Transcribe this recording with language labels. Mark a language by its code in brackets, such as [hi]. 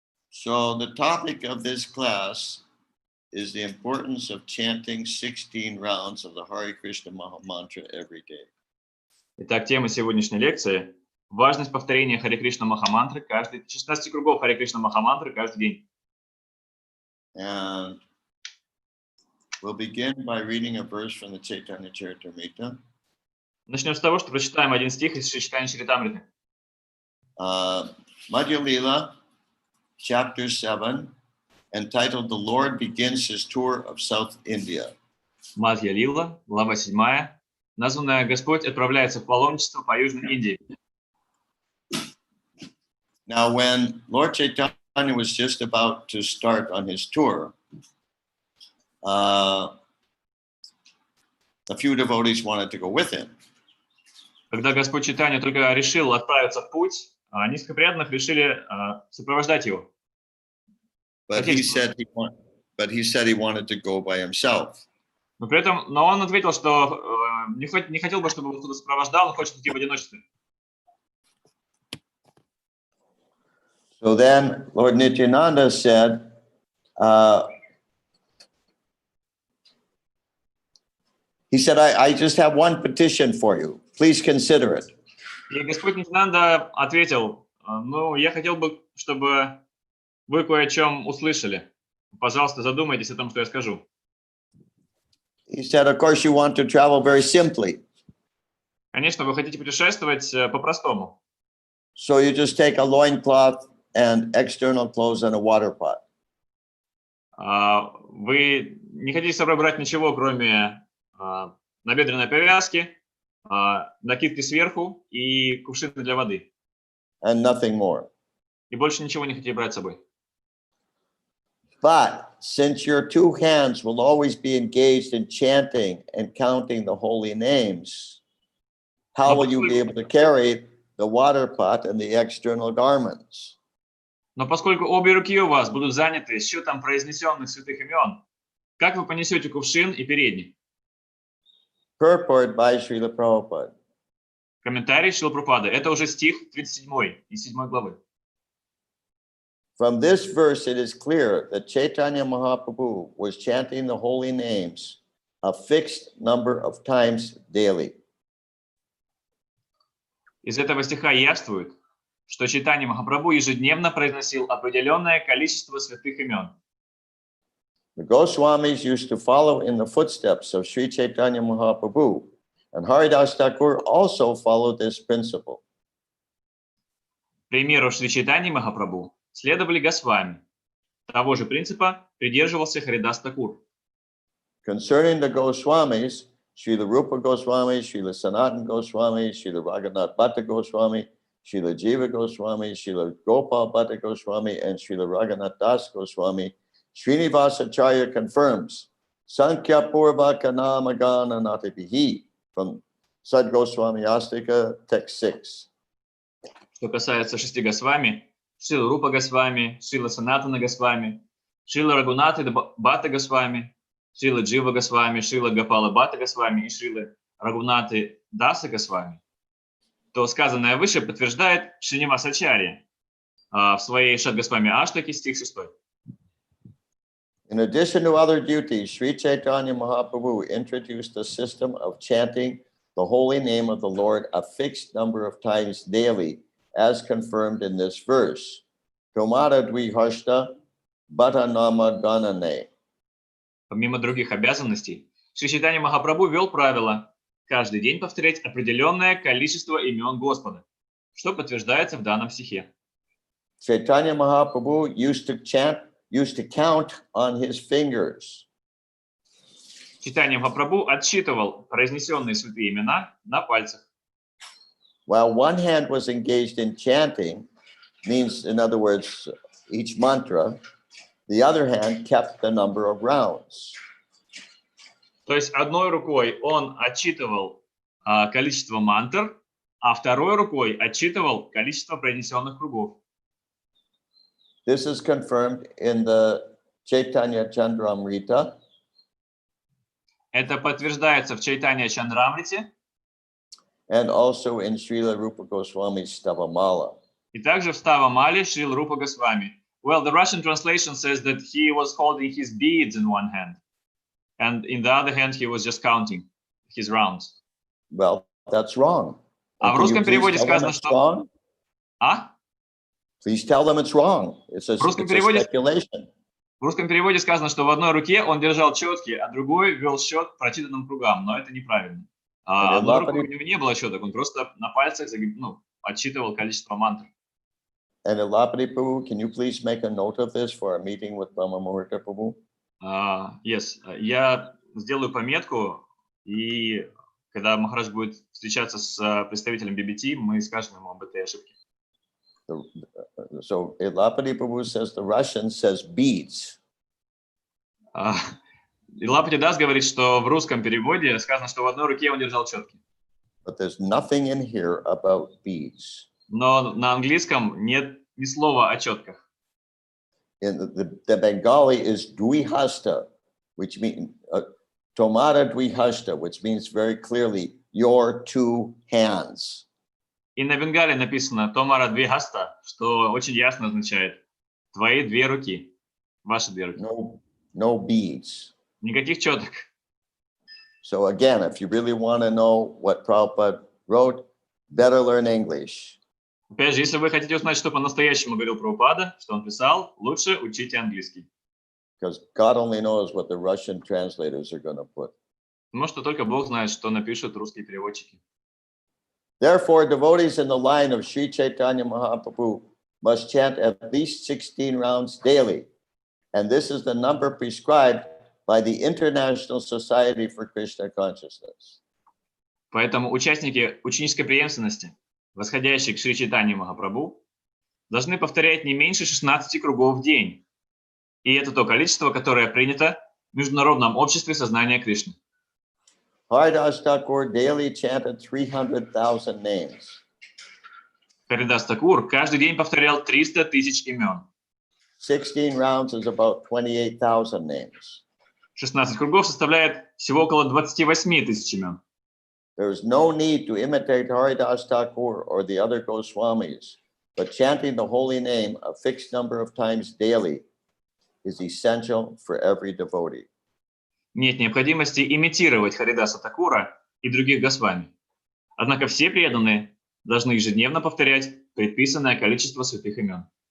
[en] So the topic of this class is the importance of chanting 16 rounds of the Hare Krishna Maha Mantra every day. [ru] Итак, тема сегодняшней лекции – важность повторения Харе Кришна Махамантры каждый 16 кругов Харе Кришна Махамантры каждый день. [en] And we'll begin by reading a verse from the Chaitanya Charitamrita. [ru] Начнем с того, что прочитаем один стих из Чайтанья Чаритамриты. [en] Madhya Lila, chapter 7, entitled The Lord Begins His Tour of South India. [ru] Мадхья Лила, глава 7, названная «Господь отправляется в паломничество по Южной Индии». [en] Now, when Lord Chaitanya was just about to start on his tour, a few devotees wanted to go with him. [ru] Когда Господь Чайтанья только решил отправиться в путь, несколько преданных решили сопровождать его. [en] But he said he wanted to go by himself. [ru] Но он ответил, что не хотел бы, чтобы его кто-то сопровождал, он хочет идти в одиночестве. [en] So then Lord Nityananda said, he said, I just have one petition for you. Please consider it. [ru] И Господь Нитянанда ответил, я хотел бы, чтобы вы кое о чем услышали. Пожалуйста, задумайтесь о том, что я скажу. [en] He said, of course, you want to travel very simply. [ru] Конечно, вы хотите путешествовать по-простому. [en] So you just take a loincloth and external clothes and a water pot. [ru] Вы не хотите с собой брать ничего, кроме набедренной повязки, накидки сверху и кувшины для воды. [en] And nothing more. [ru] И больше ничего не хотите брать с собой. [en] But since your two hands will always be engaged in chanting and counting the holy names, how will you be able to carry the water pot and the external garments? [ru] Но поскольку обе руки у вас будут заняты счетом произнесенных святых имен, как вы понесете кувшин и передник? [en] Purport by Srila Prabhupada. [ru] Комментарий Шрила Прабхупады. Это уже стих 37 из 7 главы. [en] From this verse, it is clear that Chaitanya Mahaprabhu was chanting the holy names a fixed number of times daily. [ru] Из этого стиха явствует, что Чайтанья Махапрабху ежедневно произносил определенное количество святых имен. [en] The Goswamis used to follow in the footsteps of Sri Chaitanya Mahaprabhu, and Haridas Thakur also followed this principle. [ru] Примеру Шри Чайтаньи Махапрабху следовали Госвами. Того же принципа придерживался Харидас Такур. [en] Concerning the Goswamis, Srila Rupa Goswami, Srila Sanatana Goswami, Srila Raghunath Bhatta Goswami, Srila Jiva Goswami, Srila Gopal Bhatta Goswami, and Srila Raghunath Das Goswami, Srinivasacharya confirms Sankhya Purvaka Namagana Natibihi from Sad Goswami Astika, text 6. [ru] Что касается 6 Госвами, Шрила Рупа Госвами, Шрила Санатана Госвами, Шрила Рагунаты Бхатта Госвами, Шрила Джива Госвами, Шрила Гопала Бхатта Госвами и Шрила Рагунаты Даса Госвами, то сказанное выше подтверждает Шринивасачарья в своей Шад Госвами Аштаке, стих 6. [en] In addition to other duties, Sri Chaitanya Mahaprabhu introduced a system of chanting the holy name of the Lord a fixed number of times daily, as confirmed in this verse. [bn] Tomada Dvihashta Bhata Nama Ganane. [ru] Помимо других обязанностей, Шри Чайтанья Махапрабху ввел правило каждый день повторять определенное количество имен Господа, что подтверждается в данном стихе. [en] Chaitanya Mahaprabhu used to count on his fingers. [ru] Чайтанья Махапрабху отсчитывал произнесенные святые имена на пальцах. [en] While one hand was engaged in chanting, means, in other words, each mantra, the other hand kept the number of rounds. [ru] То есть одной рукой он отсчитывал количество мантр, а второй рукой отсчитывал количество произнесенных кругов. [en] This is confirmed in the Chaitanya Chandramrita. [ru] Это подтверждается в Чайтанья Чандрамрите [en] And also in Srila Rupa Goswami's Stavamala. [ru] и также в Ставамале Шрила Рупа Госвами. [en] Well, the Russian translation says that he was holding his beads in one hand, and in the other hand he was just counting his rounds. Well, that's wrong. [ru] А в [en] Can you [ru] русском [en] please [ru] переводе [en] tell them [ru] сказано, [en] it's [ru] что... [en] wrong? А? Please tell them it's wrong. It's a speculation. [ru] В русском переводе сказано, что в одной руке он держал четки, а другой вел счет прочитанным кругам, но это неправильно. Одной рукой у него не было четок, он просто на пальцах отсчитывал количество мантр. [en] And Elapati Prabhu, can you please make a note of this for our meeting with Brahma Muhurta Prabhu? Yes, [ru] я сделаю пометку, и когда Махарадж будет встречаться с представителем BBT, мы скажем ему об этой ошибке. [en] So Elapati Prabhu says the Russian says beads. [ru] Илапати Дас говорит, что в русском переводе сказано, что в одной руке он держал четки. [en] But there's nothing in here about beads. [ru] Но на английском нет ни слова о четках. [en] In the Bengali is Dvihasta, which means Tomada Dvihasta, which means very clearly your two hands. [ru] И на бенгале написано «Томара двигаста», что очень ясно означает «твои две руки», «ваши две руки». [en] No beads. [ru] Никаких четок. [en] So again, if you really want to know what Prabhupada wrote, better learn English. [ru] Опять же, если вы хотите узнать, что по-настоящему говорил Прабхупада, что он писал, лучше учите английский. [en] Because God only knows what the Russian translators are going to put. [ru] Потому что только Бог знает, что напишут русские переводчики. [en] Therefore, devotees in the line of Sri Chaitanya Mahaprabhu must chant at least 16 rounds daily. And this is the number prescribed by the International Society for Krishna Consciousness. [ru] Поэтому участники ученической преемственности, восходящие к Шри Чайтанье Махапрабху, должны повторять не меньше 16 кругов в день. И это то количество, которое принято в Международном обществе сознания Кришны. [en] Haridas Thakur daily chanted 300,000 names. [ru] Харидас Такур каждый день повторял 300 тысяч имен. [en] 16 rounds is about 28,000 names. [ru] 16 кругов составляет всего около 28 тысяч имен. [en] There is no need to imitate Haridas Thakur or the other Goswamis, but chanting the holy name a fixed number of times daily is essential for every devotee. [ru] Нет необходимости имитировать Харидаса Такура и других Госвами. Однако все преданные должны ежедневно повторять предписанное количество святых имен.